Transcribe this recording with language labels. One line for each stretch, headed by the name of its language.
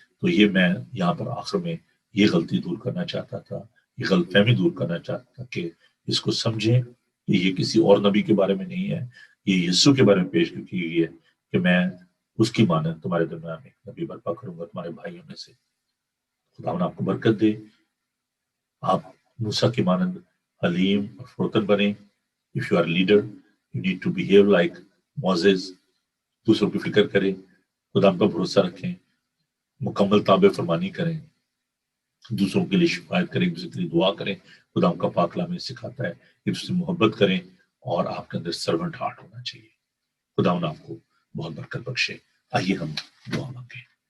Urdu: تو یہ میں یہاں پر آخر میں یہ غلطی دور کرنا چاہتا تھا، یہ غلط فہمی دور کرنا چاہتا تھا کہ اس کو سمجھیں کہ یہ کسی اور نبی کے بارے میں نہیں ہے، یہ یسوع کے بارے میں پیش کی گئی ہے کہ میں اس کی مانند تمہارے درمیان میں نبی برپا کروں گا تمہارے بھائیوں میں سے. خدا آپ کو برکت دے، آپ موسیٰ کی مانند حلیم اور فروتن بنیں.
English: If you are a leader, you need to behave like Moses.
Urdu: دوسروں کی فکر کریں، خدا پر بھروسہ رکھیں، مکمل تابع فرمانی کریں، دوسروں کے لیے شفایت کریں، دوسروں کے لیے دعا کریں. خدا کا پاک کلام ہمیں سکھاتا ہے کہ اس سے محبت کریں اور آپ کے اندر سرونٹ ہارٹ ہونا چاہیے. خدا آپ کو بہت برکت بخشے. آئیے ہم دعا مانگیں.